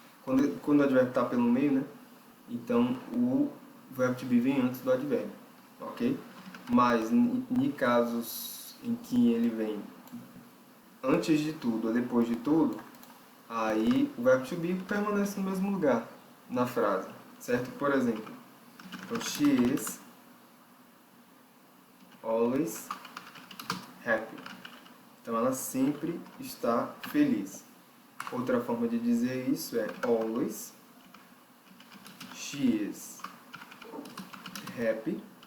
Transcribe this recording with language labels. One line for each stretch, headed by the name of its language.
Portuguese: Quando o advérbio está pelo meio, né? Então, o verbo to be vem antes do advérbio, ok? Mas, em casos em que ele vem antes de tudo ou depois de tudo, aí o verbo to be permanece no mesmo lugar na frase, certo? Por exemplo, então,
English: she is always happy.
Portuguese: Então, ela sempre está feliz. Outra forma de dizer isso é
English: always she is happy.